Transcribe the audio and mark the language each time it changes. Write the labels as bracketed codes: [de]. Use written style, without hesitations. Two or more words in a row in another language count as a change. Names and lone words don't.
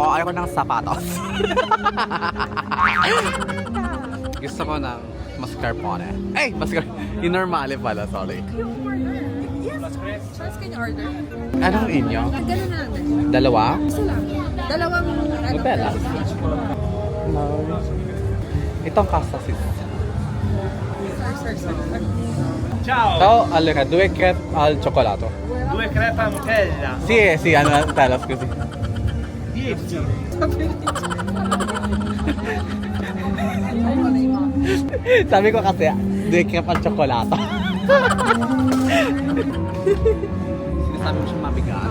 [tl] Ayoko ng sapatos. Gusto ko ng mascarpone. Ay! Yung normale pala, sorry. [en] Yung order. Yes. Charles, can you order? [tl] Anong inyo? Ganun na lang din. Dalawa? Isa lang. Dalawang Nutella. Itong kasta sis. Sir. [it] Ciao, Ciao, allora, 2 crepe al cioccolato. 2 crepe Nutella. Sì, hanno Nutella, scusi. 10. [tl] Sabi ko kasi, 2 [it] crepe al cioccolato. [tl] Sinasabi mo siya mabigat.